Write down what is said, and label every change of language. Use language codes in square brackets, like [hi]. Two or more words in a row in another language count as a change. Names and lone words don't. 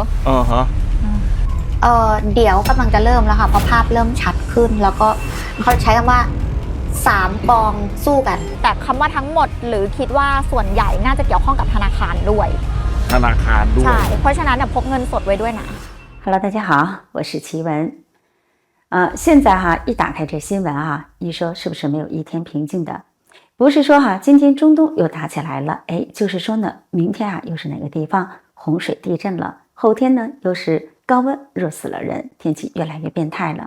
[th] ฮะ เดี๋ยวกำลังจะเริ่มแล้วค่ะเพราะภาพเริ่มชัดขึ้นแล้วก็เขาใช้คำว่า3 กองสู้กัน แต่คำว่าทั้งหมดหรือคิดว่าส่วนใหญ่น่าจะเกี่ยวข้องกับธนาคารด้วย ธนาคารด้วย ใช่เพราะฉะนั้นพกเงินสดไว้ด้วยนะ [zh] Hello， 大家好，我是奇文。现在一打开这新闻一说是不是没有一天平静的？不是说今天中东又打起来了，就是说呢，明天又是哪个地方洪水地震了，后天呢又是高温热死了人，天气越来越变态了。